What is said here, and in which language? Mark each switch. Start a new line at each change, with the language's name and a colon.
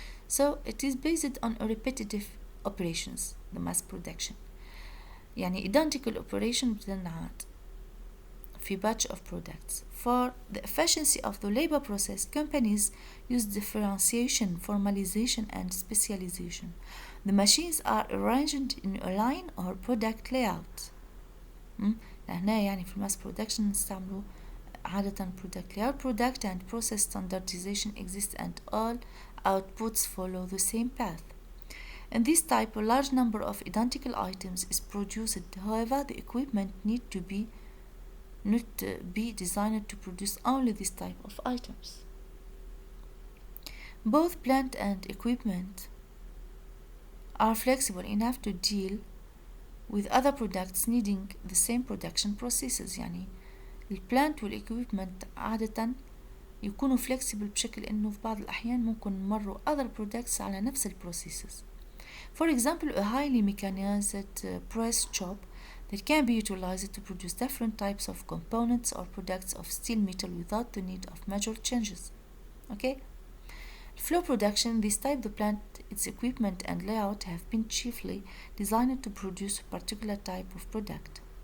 English: So it is based on a repetitive operations, the mass production.
Arabic: يعني
English: identical operation
Arabic: بتنعاد في
English: batch of products. For the efficiency of the labor process, companies use differentiation, formalization, and specialization. The machines are arranged in a line or product layout.
Arabic: هنا يعني في الماس production نستعملوا عادة
English: product layout. Product and process standardization exist and all outputs follow the same path. In this type, a large number of identical items is produced. However, the equipment need to be not be designed to produce only this type of items. Both plant and equipment are flexible enough to deal with other products needing the same production processes.
Arabic: يعني البلانت والإكويبمنت عادة يكونوا
English: flexible
Arabic: بشكل إنه في بعض الأحيان ممكن نمروا
English: other products
Arabic: على نفس processes.
English: For example, a highly mechanized press shop that can be utilized to produce different types of components or products of steel metal without the need of major changes. Okay? Flow production, this type the plant, its equipment and layout have been chiefly designed to produce a particular type of product.